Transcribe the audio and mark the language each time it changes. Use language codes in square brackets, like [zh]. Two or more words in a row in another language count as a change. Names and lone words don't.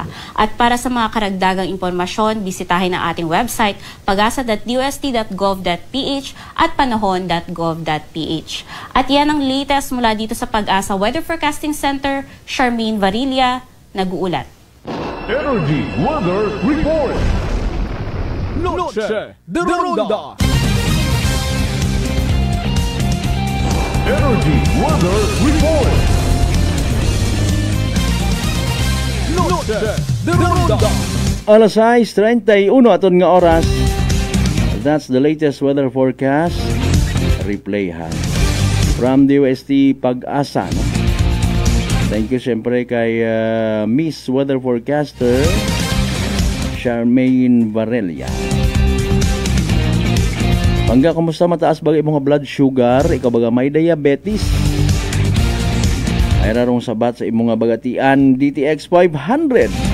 [tl] At para sa mga karagdagang impormasyon, bisitahin ang ating website pagasa.dost.gov.ph at panahon.gov.ph. At yan ang latest mula dito sa Pag-asa Weather Forecasting Center. Charmaine Varilla, nag-uulat. Energy Weather Report. Noche de Ronda. Energy Weather Report. Noche de Ronda. [hil] Alas 6:31 aton nga oras. [en] That's the latest weather forecast. Replay ha. From DOST Pag-asa. No? Thank you [hil] siyempre kay Miss Weather Forecaster Charmaine Varela. Pangga, kumusta? Mataas ba imong blood sugar? Ikaw baga may diabetes? Ay rarong sabat sa imong bagatian DTX 500.